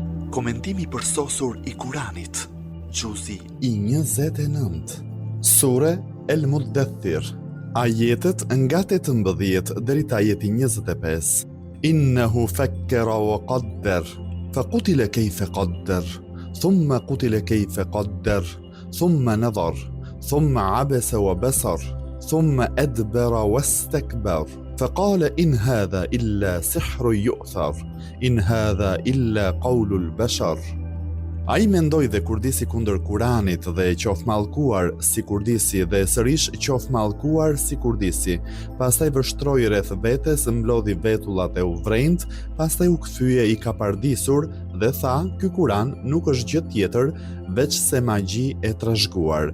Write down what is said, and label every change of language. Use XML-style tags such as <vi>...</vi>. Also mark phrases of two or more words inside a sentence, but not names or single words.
<sq>Komentimi përsosur I Kuranit. Gjuzi I 29. Sure El Muddathir. Ajetet nga 18 deri te ajeti 25.</sq> <ar>إنه فكر وقدر فقتل كيف قدر ثم قتل كيف قدر ثم نظر ثم عبس وبسر ثم أدبر واستكبر. فقال إن هذا إلا سحر يؤثر إن هذا إلا قول البشر.</ar> <sq>Ai mendoi dhe kurdisi kundër Kuranit dhe qof mallkuar si kurdisi dhe sërish qof mallkuar si kurdisi. Pastaj vështroi rreth vetes, mblodhi vetullat e uvrenjt, pastaj u kthye I kapardisur dhe tha, ky Kuran nuk është gjë tjetër veç se magji e trashëguar.</sq>